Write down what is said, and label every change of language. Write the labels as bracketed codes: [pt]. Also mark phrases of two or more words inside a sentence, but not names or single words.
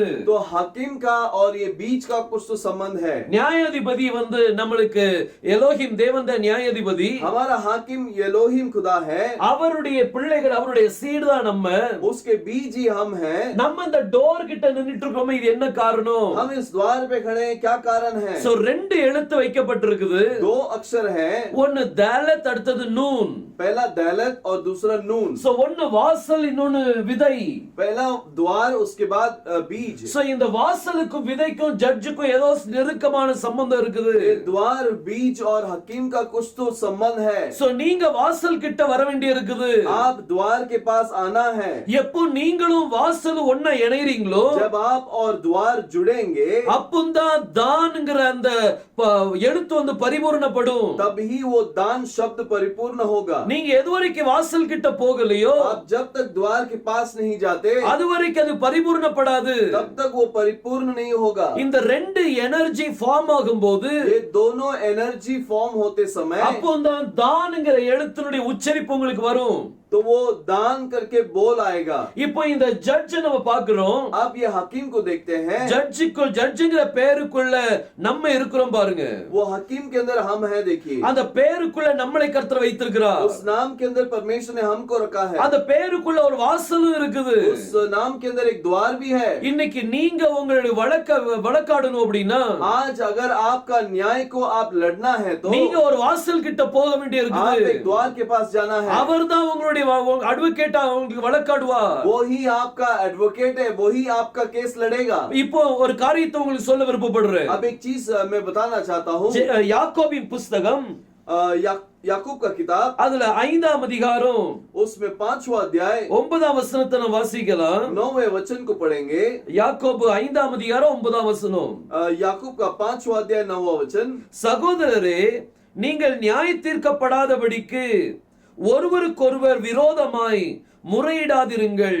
[hi] तो हकीम का और ये बीज का कुछ तो संबंध है। [ta] நியாயாதிபதி வந்து நம்மளுக்கு எலோஹிம் தேவன் தான் நியாயாதிபதி. [hi] हमारा हाकिम एलोहिम खुदा है। [ta] அவருடைய பிள்ளைகள், அவருடைய சீடு தான் நம்ம. [hi] उसके बीज ही हम हैं। [ta] நம்ம இந்த டோர் கிட்ட நின்னுட்டு இருக்கோமே, இது என்ன காரணம்? [hi] हम इस द्वार पे खड़े हैं, क्या कारण है? [ta] சோ ரெண்டு எழுத்து வைக்கப்பட்டிருக்குது. [hi] दो अक्षर है। [ta] ஒன்னு தாலத், அடுத்தது நூன். [hi] पहला दालत और दूसरा नून। [ta] சோ ஒன்னு வாசல், இன்னொன்னு விதை. [hi] पहला द्वार, उसके बाद बीज। [ta] சோ இந்த வாசலுக்கும் விதைக்கும் ஜட்ஜுக்கும் ஏதோ நெருக்கமான சம்பந்தம் இருக்குது. [hi] ये द्वार, बीज और हकीम का कुछ तो संबंध है। [ta] சோ நீங்க வாசல் கிட்ட வர வேண்டி இருக்குது. [hi] आप द्वार के पास आना है। [ta] எப்போ நீங்களும் வாசல் ஒண்ணா இணையறீங்களோ, [hi] जब आप और द्वार जुड़ेंगे, [ta] அப்பந்தான் தான்ங்கிற அந்த எழுத்து வந்து பரிபூர்ணப்படும். [hi] तब ही वो दान शब्द परिपूर्ण होगा। [ta] நீங்க எதுவரைக்கும் வாசல் கிட்ட போகலையோ, [hi] आप जब तक द्वार के पास नहीं जाते, [ta] அதுவரைக்கும் அது பரிபூர்ணப்படாது. [hi] तब तक वो परिपूर्ण नहीं होगा। [ta] இந்த ரெண்டு [en] energy form [ta] ஆகும்போது, [hi] ये दोनों [en] energy form [hi] होते समय, [ta] அப்பந்தான் தான்ங்கிற எழுத்தினுடைய உச்சரிப்பு உங்களுக்கு வரும். [hi] तो वो दान करके बोल आएगा। [ta] இப்போ இந்த ஜட்ஜ் நம்ம பார்க்கிறோம். [hi] आप ये हकीम को देखते हैं। [ta] ஜட்ஜுங்கிற பேருக்குள்ள நம்ம இருக்கிறோம் பாருங்க. [hi] वो हकीम के अंदर हम हैं, देखिए। [ta] அந்த பேருக்குள்ள நம்மளை கர்த்தர் வைத்திருக்கிறார். [hi] उस नाम के अंदर परमेश्वर ने हमको रखा है। [ta] அந்த பேருக்குள்ள ஒரு வாசலும் இருக்குது. [hi] उस नाम के अंदर एक द्वार भी है। [ta] இன்னைக்கு நீங்க உங்களுடைய வழக்காடணும் அப்படின்னா, [hi] आज अगर आपका न्याय को आप लड़ना है तो [ta] நீங்க ஒரு வாசல் கிட்ட போக வேண்டிய [hi] आप [ta] இருக்குது. [hi] एक द्वार के पास जाना है। [ta] அவர்தான் உங்களுடைய அட்வொகேட்டா உங்களுக்கு வழக்காடுவார். [hi] वो ही आपका एडवोकेट है, वो ही आपका केस लड़ेगा। [ta] இப்போ ஒரு காரியத்தை உங்களுக்கு சொல்ல விருப்பப்படுறேன். [hi] अब एक चीज मैं बताना चाहता हूँ। [ta] யாக்கோபின் புஸ்தகம் [hi] याकूब का किताब, [ta] அதுல 5ஆம் அதிகாரம் [hi] उसमें 5वां अध्याय [ta] 9ஆம் வசனத்தை நம்ம வாசிக்கலாம். [hi] 9वें वचन को पढ़ेंगे। [ta] யாக்கோபு 5ஆம் அதிகாரம் 9ஆம் வசனம். [hi] याकूब का 5वां अध्याय 9वां वचन। [ta] சகோதரரே, நீங்கள் நியாய தீர்க்கப்படாதபடிக்கு ஒருவருக்கொருவர் விரோதமாய் முறையிடாதிருங்கள்.